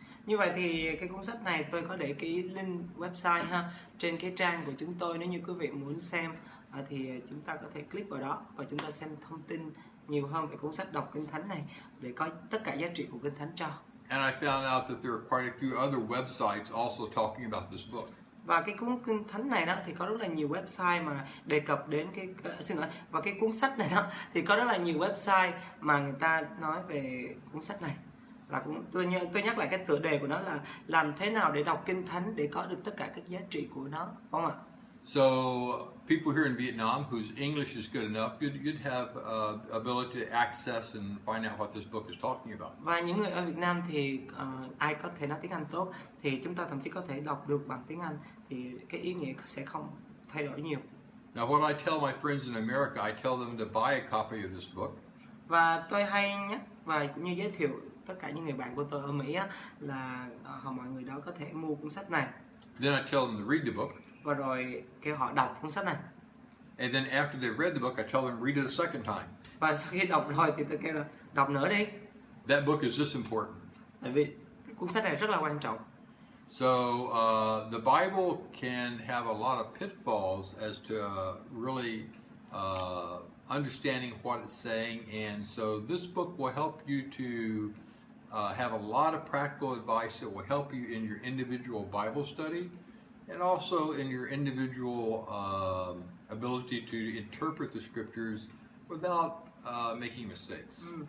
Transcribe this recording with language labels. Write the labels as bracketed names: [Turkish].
[Vietnamese] Như vậy thì cái cuốn sách này tôi có để cái link website ha trên cái trang của chúng tôi. Nếu như quý vị muốn xem thì chúng ta có thể click vào đó và chúng ta xem thông tin nhiều hơn về cuốn sách đọc Kinh Thánh này để có tất cả giá trị của Kinh Thánh cho. [English] And I found out that there are quite a few other websites also talking about this book. [Vietnamese] Và cái cuốn Kinh Thánh này đó thì có rất là nhiều website mà đề cập đến và cái cuốn sách này đó thì có rất là nhiều website mà người ta nói về cuốn sách này. Là tôi nhắc lại cái tựa đề của nó là làm thế nào để đọc Kinh Thánh để có được tất cả các giá trị của nó, phải không ạ? [English] So people here in Vietnam whose English is good enough, you'd have ability to access and find out what this book is talking about. [Vietnamese] Và những người ở Việt Nam thì ai có thể nói tiếng Anh tốt thì chúng ta thậm chí có thể đọc được bằng tiếng Anh thì cái ý nghĩa sẽ không thay đổi nhiều. [English] Now what I tell my friends in America, I tell them to buy a copy of this book. [Vietnamese] Và tôi hay nhắc và cũng như giới thiệu tất cả những người bạn của tôi ở Mỹ á, là mọi người đó có thể mua cuốn sách này. [English] Then I tell them to read the book. [Vietnamese] Và rồi kêu họ đọc cuốn sách này. [English] And then after they've read the book, I tell them to read it a second time. [Vietnamese] Và sau khi đọc rồi thì tôi kêu là đọc nữa đi. [English] That book is this important. [Vietnamese] Tại vì cuốn sách này rất là quan trọng. [English] So the Bible can have a lot of pitfalls as to really understanding what it's saying, and so this book will help you to have a lot of practical advice that will help you in your individual Bible study and also in your individual ability to interpret the scriptures without making mistakes.